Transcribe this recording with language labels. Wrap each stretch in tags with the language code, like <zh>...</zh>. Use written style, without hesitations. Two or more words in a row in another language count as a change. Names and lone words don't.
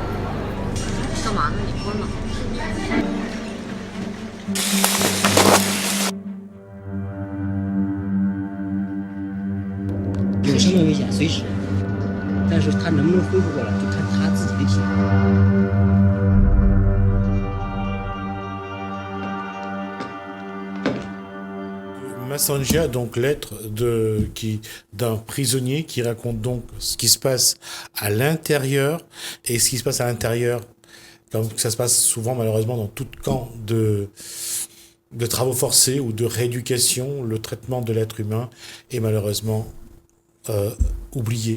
<zh>干嘛呢？你昏了？有生命危险，随时。但是他能不能恢复过来，就看他自己的体能。</zh> <fr>Massenja, donc lettre d'un prisonnier qui raconte donc ce qui se passe à l'intérieur, et ce qui se passe à l'intérieur, comme ça se passe souvent malheureusement dans tout camp de travaux forcés ou de rééducation, le traitement de l'être humain est malheureusement oublié.</fr>